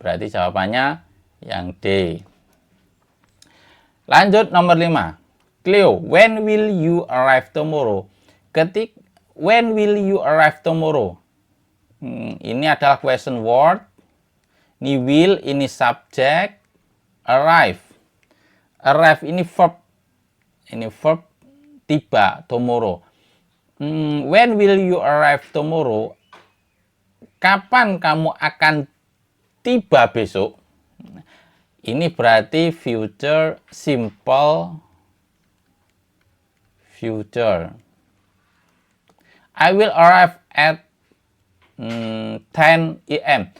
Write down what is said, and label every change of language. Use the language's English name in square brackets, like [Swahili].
[Indonesian] Berarti jawabannya yang D. Lanjut nomor 5. [English] Cleo, when will you arrive tomorrow? When will you arrive tomorrow? [Indonesian] Ini adalah question word. Ini will, ini subject. Arrive. Arrive ini verb. Ini verb tiba, tomorrow. [English] When will you arrive tomorrow? [Indonesian] Kapan kamu akan tiba besok? Ini berarti future simple future. [English] I will arrive at 10 AM.